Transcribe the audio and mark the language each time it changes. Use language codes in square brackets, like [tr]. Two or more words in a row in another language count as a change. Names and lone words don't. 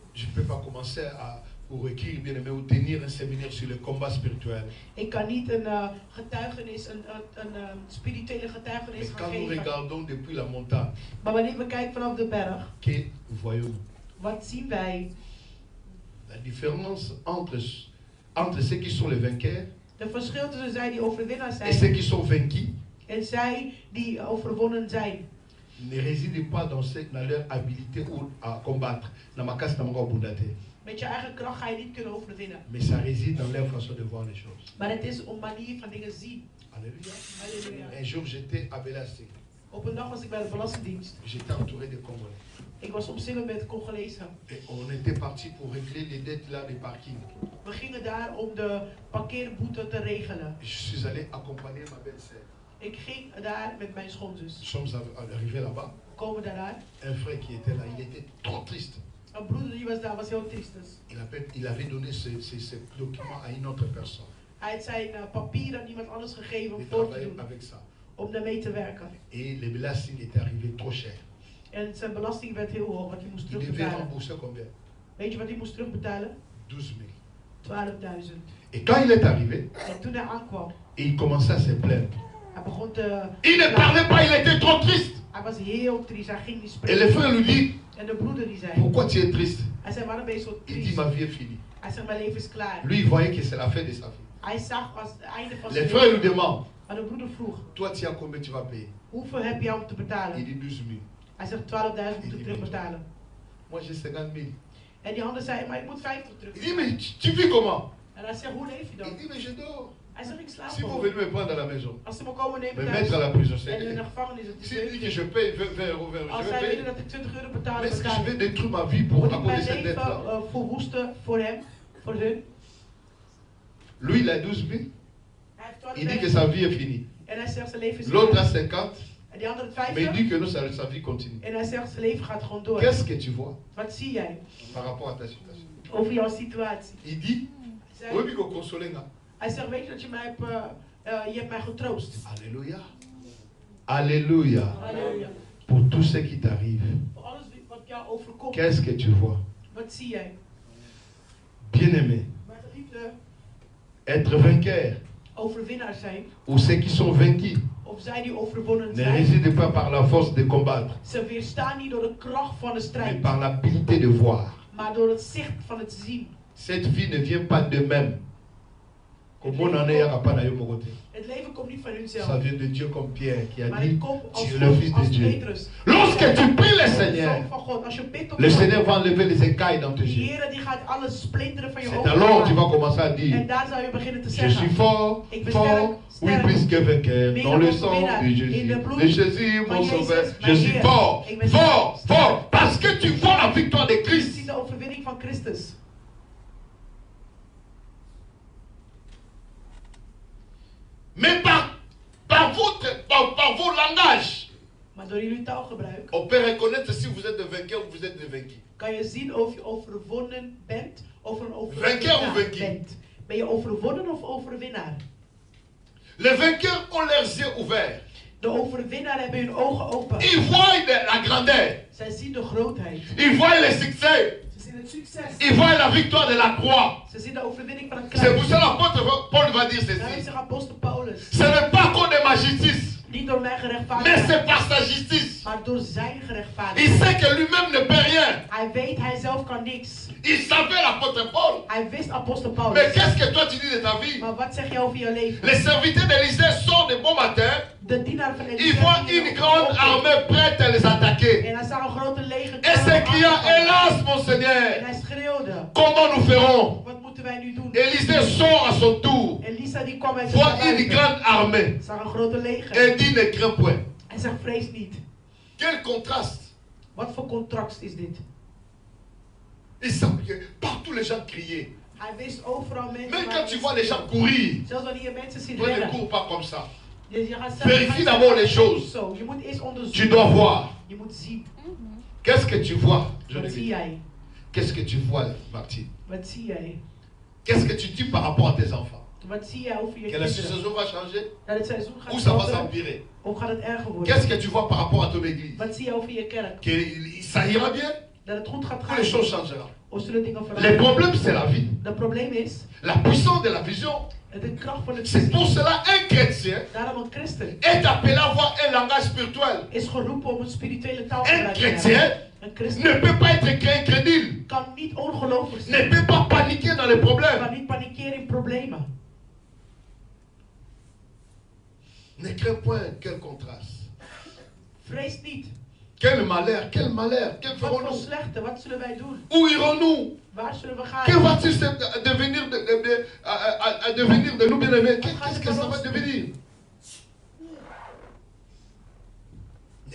[fr] Je ne peux pas commencer à pour écrire bien aimé ou tenir un séminaire sur le combat spirituel. [nl] Ik kan niet een getuigenis, een spirituele getuigenis [fr] Mais [nl] gaan [fr] quand nous [nl] geven. [fr] regardons depuis la montagne, [nl] Maar wanneer we kijken vanaf de berg, [fr] que voyons-nous? [nl] wat zien wij? [fr] La différence entre ceux qui sont les vainqueurs [nl] De verschil tussen zij die overwinnaars [fr] et ceux [nl] zijn [fr] qui sont vaincus [nl] en zij die overwonnen zijn. [fr] ne réside pas dans leur habilité ou à combattre. [nl] Met je eigen kracht ga je niet kunnen overwinnen. [fr] Mais ça réside dans leur façon de voir les choses. [nl] Maar het is een manier van dingen zien. [fr] Alléluia. [nl] Halleluja. [fr] Un jour j'étais à Belasté. [nl] Op een dag was ik bij de Belastingdienst. [fr] J'étais entouré de Congolais. [nl] Ik was omsingeld met Congolezen. [fr] Et on était parti pour régler les dettes là des parkings. [nl] We gingen daar om de parkeerboete te regelen. [fr] Je suis allé accompagner ma belle-sœur. [nl] Ik ging daar met mijn schoonzus. [fr] Nous sommes arrivés là-bas. [nl] We komen daaruit. [fr] Un frère qui était là, il était trop triste. [nl] Een broeder die was daar, was heel triestig. [fr] Il avait donné ces documents à une autre personne. [nl] Hij had zijn papieren aan iemand anders gegeven om [fr] Il [nl] voor te [fr] travaillait [nl] doen. [fr] avec ça. [nl] Om daarmee te werken. [fr] Et les belastings étaient arrivés trop cher. [nl] En zijn belasting werd heel hoog, wat hij moest [fr] Il devait [nl] terugbetalen. [fr] rembourser combien? [nl] Weet je wat hij moest terugbetalen? [fr] 12 000. [nl] 12.000. [fr] Et quand il est arrivé, [nl] En toen hij aankwam, [fr] il commençait à se plaindre. [nl] hij begon te... [fr] Il ne parlait pas, il était trop triste. [nl] Hij was heel triest, hij ging niet [fr] Et le [nl] spreken. [fr] frère lui dit, [nl] En de broeder die zei, [fr] pourquoi tu es triste? [nl] hij zei, waarom ben je zo [fr] Il dit, [nl] triest? [fr] ma vie est finie. [nl] Hij zei, mijn leven is klaar. [fr] Lui, il voyait que c'est la fin de sa vie. [nl] Hij zag als het einde van [fr] Le [nl] zijn [fr] frère lui [nl] leven. [fr] demande, [nl] Maar de broeder vroeg, [fr] toi, tu as combien tu vas payer? [nl] hoeveel heb je om te [fr] Il [nl] betalen? [fr] dit 12 000. [nl] Hij zegt 12.000 moet ik terugbetalen. [fr] Moi, j'ai 50 000. [nl] En die ander zei, maar ik moet 50 [fr] Il dit, [nl] terugbetalen. [fr] mais tu vis comment? [nl] En hij zegt, hoe leef je [fr] Il [nl] dan? [fr] dit, mais je dors. [nl] Hij zegt, ik slaap [fr] Si vous [nl] gewoon. [fr] venez me prendre à la maison, [nl] Als ze me komen [fr] me [nl] nemen [fr] mettre à [nl] thuis [fr] la prison, [nl] en in de [fr] c'est... [nl] gevangenis, het is [fr] S'il dit que [nl] leuk. [fr] je paye 20 euros, 20 euros, [nl] Als [fr] je vais [nl] zij willen [fr] payer. [nl] dat ik 20 euro betaal, [fr] Mais est-ce que je vais [nl] betaal ik. [fr] détruire ma vie pour [nl] Moet [fr] à [nl] ik [fr] cause de [nl] mijn [fr] cette [nl] leven [fr] dette-là? [nl] verwoesten voor hem, voor hun? [fr] Lui, il a 12 000. [nl] Hij heeft [fr] Il dit que [nl] 12.000 [fr] sa vie est finie. [nl] en hij zegt zijn leven is [fr] L'autre a [nl] klaar. [fr] 50. [nl] En die andere [fr] Mais il [nl] 50 [fr] dit que non, sa vie continue. [nl] en hij zegt zijn leven gaat gewoon door. [fr] Qu'est-ce que tu vois [nl] Wat zie jij [fr] par rapport à ta situation? [nl] over jouw situatie? [fr] Il dit, [nl] Hij [fr] oui, [nl] zegt, [fr] mais consoler. [nl] hij zegt, weet je dat je mij hebt, je hebt mij getroost. [fr] Alléluia. Alléluia. [nl] Halleluja. [fr] Pour tout ce qui t'arrive, [nl] Voor alles wat jou overkomt, [fr] qu'est-ce que tu vois? [nl] wat zie jij? [fr] Bien-aimé, [nl] Mijn geliefde, [fr] être vainqueur [nl] overwinnaars zijn, [fr] ou ceux qui sont vaincus [nl] of zij die overwonnen [fr] ne [nl] zijn, [fr] résident pas par la force de combattre, [nl] ze weerstaan niet door de kracht van de [fr] mais [nl] strijd, [fr] par l'habilité de voir. [nl] maar door het zicht van het zien. [fr] Cette vie ne vient pas d'eux-mêmes. Comme on en est à Rapana Yomogote. [nl] Het leven komt niet van [fr] Ça [nl] hunzelf, [fr] vient de Dieu comme Pierre qui a [nl] maar [fr] dit, [nl] het komt als, [fr] tu es le Fils de [nl] als [fr] Dieu. [nl] Petrus. [fr] Lorsque tu pries le [nl] Zoon [fr] Seigneur, [nl] van God, als je bidt tot [fr] le [nl] God, [fr] Seigneur va enlever les écailles dans tes [nl] die [fr] yeux. [nl] Heer die gaat alles splinteren van je [fr] C'est [nl] ogen. [fr] alors tu vas [nl] maken. [fr] commencer à [nl] En [fr] dire, [nl] daar zou je beginnen te [fr] je suis [nl] zeggen, [fr] fort, [nl] ik ben [fr] fort, oui, [nl] sterk, [fr] plus que vainqueur, [nl] meer [fr] dans [nl] dan [fr] le [nl] overwinnaar, [fr] sang de [nl] in [fr] Jésus. [nl] de bloed [fr] De Jésus, [nl] van [fr] mon [nl] Jezus, [fr] sauveur, [nl] mijn [fr] je suis [nl] Heer. [fr] fort, [nl] Ik ben [fr] fort, [nl] sterk. [fr] fort, parce que tu vois la victoire de [nl] Je [fr] Christ. [nl] ziet de overwinning van Christus. [fr] Mais par vos langages, [nl] Maar door jullie taalgebruik [fr] on peut reconnaître si vous êtes des vainqueurs ou vous êtes des vaincus. [nl] kan je zien of je overwonnen bent of een [fr] Vainqueur of [nl] overwinnaar [fr] vaincu? [nl] bent. Ben je overwonnen of overwinnaar? [fr] Les vainqueurs ont leurs yeux ouverts. [nl] De overwinnaar hebben hun ogen open. [fr] Ils voient la grandeur. [nl] Zij zien de grootheid. [fr] Ils voient le succès. [nl] Ze zien het succes. [fr] Ils voient la victoire de la croix. [nl] Ze zien de overwinning van het [fr] C'est pour [nl] kruis. [fr] ça l'apôtre Paul va dire [nl] Daarom [fr] ceci. [nl] zegt apostel Paulus. [fr] Ce n'est pas qu'on de ma justice, [nl] Niet door mijn [fr] mais [nl] gerechtvaardigheid, [fr] c'est par sa justice. [nl] maar door zijn [fr] Il [nl] gerechtvaardigheid. [fr] sait que lui-même ne peut rien. [nl] Hij weet, hij zelf kan niks. [fr] Il savait l'apôtre Paul. [nl] Hij wist apostel [fr] Mais [nl] Paulus. [fr] qu'est-ce que toi tu dis de ta vie? [nl] Maar wat zeg je over je leven? [fr] Les serviteurs d'Élysée sortent de bon matin. [nl] De dienaar van [fr] Ils voient une grande armée prête à les attaquer. [nl] En hij zag een grote leger. [fr] Et ces clients, hélas mon [nl] En [fr] Seigneur, [nl] hij schreeuwde. [fr] comment nous ferons? [nl] Wat moeten wij nu doen? [fr] Élysée sort à son tour, [nl] Elisa die kwam uit de [fr] voit une [nl] buiten. [fr] grande armée [nl] Zag een grote leger. [fr] et dit ne crains point. [nl] Hij zegt vrees niet. [fr] Quel contraste! [nl] Wat voor contract is dit? [fr] Il semble que partout les gens criaient. [nl] Hij wist overal mensen. [fr] Même [nl] waar [fr] quand tu [nl] mensen- [fr] vois les gens courir, [nl] Zelfs wanneer je mensen ziet [fr] toi ne [nl] rennen. [fr] cours pas comme ça. [nl] Je gaat [fr] Vérifie d'abord les choses. [nl] Zo, je moet eerst onderzoeken. [fr] Tu dois voir. [nl] Je moet zien. [fr] Qu'est-ce que tu vois? Je [nl] Wat [fr] le [nl] zie [fr] dis. [nl] jij? [fr] Qu'est-ce que tu vois, Martine? [nl] Wat zie jij? [fr] Qu'est-ce que tu dis par rapport à tes enfants? [nl] Wat zie jij over je [fr] Que la [nl] kinderen? [fr] situation va changer [nl] Dat het seizoen gaat [fr] ou ça va [nl] veranderen? [fr] s'empirer? [nl] Of gaat het erger [fr] Qu'est-ce [nl] worden? [fr] que tu vois par rapport à ton église? [nl] Wat zie je over je kerk? [fr] Que ça ira bien [nl] Dat het goed gaat [fr] ou les choses [nl] gaan? [fr] changeront? [nl] Of zullen dingen [fr] Le [nl] veranderen? [fr] problème, c'est la vie. [nl] Het probleem is, [fr] La puissance de la vision. [nl] de kracht van het [fr] C'est pour [nl] visie. [fr] cela un chrétien [nl] Daarom een christen [fr] est appelé à avoir un langage spirituel. [nl] is geroepen om een spirituele taal [fr] Un [nl] te [fr] chrétien [nl] hebben. Een christen [fr] ne peut pas être incrédule, [nl] kan niet ongelovig [fr] ne [nl] zijn. [fr] peut pas paniquer dans les [nl] Kan [fr] problèmes. [nl] niet panikeren in problemen. [fr] Ne crains point, quel contraste. [nl] Vrees niet. [fr] Quel malheur, que [nl] Wat voor [fr] ferons-nous? [nl] slechte, wat zullen wij doen? [fr] Où irons-nous? [nl] Waar zullen we [fr] Que [nl] gaan? [fr] va-t-il devenir de nous, bien-aimés? Qu'est-ce que ça va devenir?